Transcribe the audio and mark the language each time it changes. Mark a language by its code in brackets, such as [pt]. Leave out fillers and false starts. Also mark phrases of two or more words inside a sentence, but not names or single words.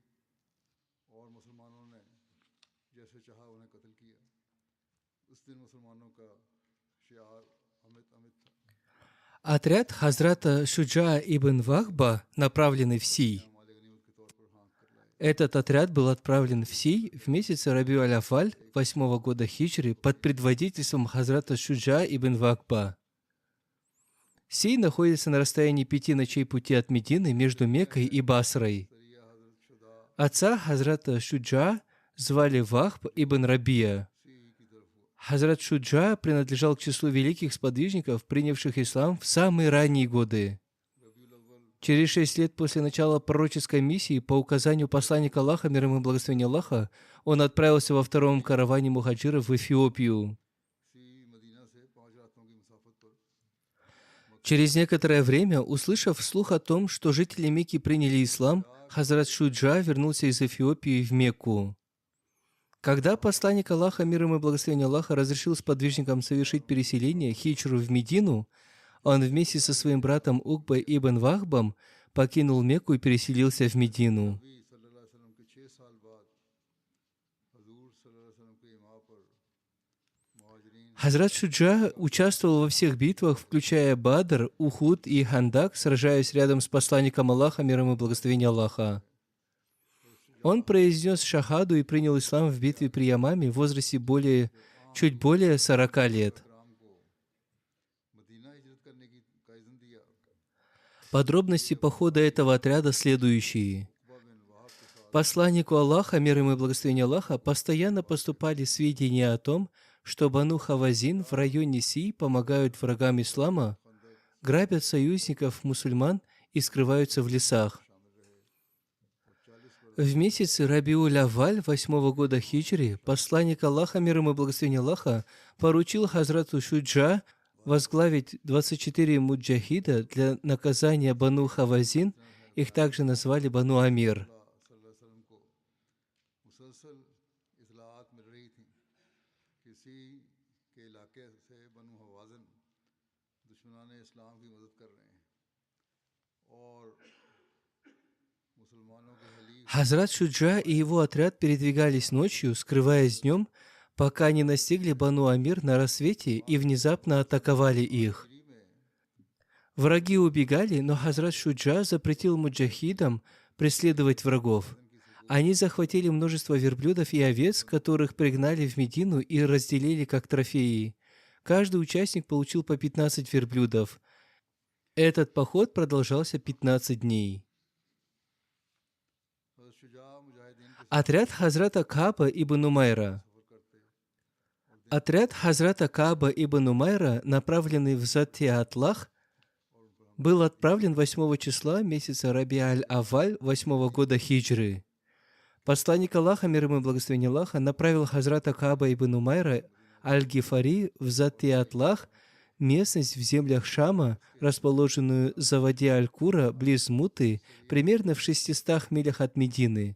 [ur] اور مسلمانوں نے جیسے چاہا انہیں قتل کیا. اس دن مسلمانوں کا شعار [ar] أمت أمت [ur] تھا. [ru] Отряд Хазрата Шуджа ибн Вахба, направленный в Сий. [ur] مال غنیمت کے طور پر ہانک کر لائے. [ru] Этот отряд был отправлен в Сий в месяц Рабиу-аль-Афаль 8-го года хиджры под предводительством Хазрата Шуджа ибн Вахба. Сий находится на расстоянии 5 ночей пути от Медины между Меккой и Басрой. [ur] سریہ حضرت شدا [ru] Отца Хазрата Шуджа звали Вахб ибн Рабия. [ur] سی کی طرف ہوا. [ru] Хазрат Шуджа принадлежал к числу великих сподвижников, принявших ислам в самые ранние годы. [ur] ربیع الاول [ru] Через 6 лет после начала пророческой миссии, по указанию посланника Аллаха, мир ему и благословения Аллаха, он отправился во втором караване мухаджиров в Эфиопию. [ur] سی مدینہ سے 5 راتوں کی مسافت پر [ru] Через некоторое время, услышав слух о том, что жители Мекки приняли ислам, Хазрат Шуджа вернулся из Эфиопии в Мекку. Когда посланник Аллаха, мир ему и благословения Аллаха, разрешил сподвижникам совершить переселение хиджру в Медину, он вместе со своим братом Укбой ибн Вахбом покинул Мекку и переселился в Медину. [ur] نبی [ar] صلى الله عليه وسلم [ur] کے 6 سال بعد حضور [ar] صلى الله عليه وسلم [ur] کے امام پر مہاجرین [ru] Хазрат Шуджа участвовал во всех битвах, включая Бадр, Ухуд и Хандак, сражаясь рядом с посланником Аллаха, мир ему и благословения Аллаха. Он произнес шахаду и принял ислам в битве при Ямаме в возрасте чуть более 40 лет. [ur] کرام کو مدینہ ہجرت کرنے کی کا اذن دیا. [ru] Подробности похода этого отряда следующие. [ur] عقبہ بن وہاب کے ساتھ [ru] Посланнику Аллаха, мир ему и благословения Аллаха, постоянно поступали сведения о том, что Бану Хавазин в районе Си помогают врагам ислама, грабят союзников мусульман и скрываются в лесах. В месяце Рабиуль-Авваль 8-го года хиджри посланник Аллаха, мир ему и благословения Аллаха, поручил Хазрату Шуджа возглавить 24 муджахида для наказания Бану Хавазин, их также назвали Бану Амир. [ar] صلى الله عليه وسلم [ur] کو مسلسل اطلاعات مل رہی تھی کسی کے علاقے سے بنو ہوازن دشمنان اسلام کی مدد کر رہے ہیں اور مسلمانوں کے حلیف [ru] Хазрат Шуджа и его отряд передвигались ночью, скрываясь днем, пока не настигли Бану Амир на рассвете и внезапно атаковали их. Враги убегали, но Хазрат Шуджа запретил муджахидам преследовать врагов. Они захватили множество верблюдов и овец, которых пригнали в Медину и разделили как трофеи. Каждый участник получил по 15 верблюдов. Этот поход продолжался 15 дней. [ur] حضرت شجاع مجاہدین کے [ru] Отряд Хазрата Кааба ибн Умайра. Отряд Хазрата Кааба ибн Умайра, направленный в Зат-и-Атлах, был отправлен 8 числа месяца Раби-аль-Авваль 8-го года хиджры. Посланник Аллаха, мир ему и благословения Аллаха, направил Хазрата Кааба ибн Умайра аль-Гифари в Зат-и-Атлах, местность в землях Шама, расположенную за воде Аль-Кура, близ Муты, примерно в 600 милях от Медины.